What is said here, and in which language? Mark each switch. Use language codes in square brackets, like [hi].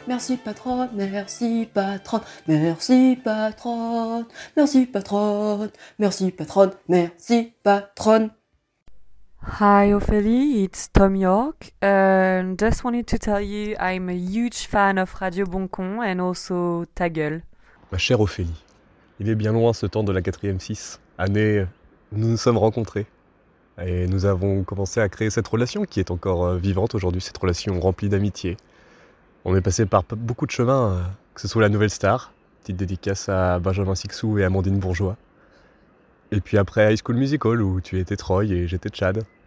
[fr] Merci patronne, merci patronne, merci patronne, merci patronne, merci patronne, merci patronne. [en] Hi Ophélie, it's Tom York. Just wanted to tell you I'm a huge fan of Radio Boncon and also [fr] ta gueule. Ma chère Ophélie, il est bien loin ce temps de la 4ème 6, année. Nous nous sommes rencontrés et nous avons commencé à créer cette relation qui est encore vivante aujourd'hui, cette relation remplie d'amitié. On est passé par beaucoup de chemins, que ce soit la nouvelle star, petite dédicace à Benjamin Sixou et Amandine Bourgeois, et puis après High School Musical où tu étais Troy et j'étais Chad.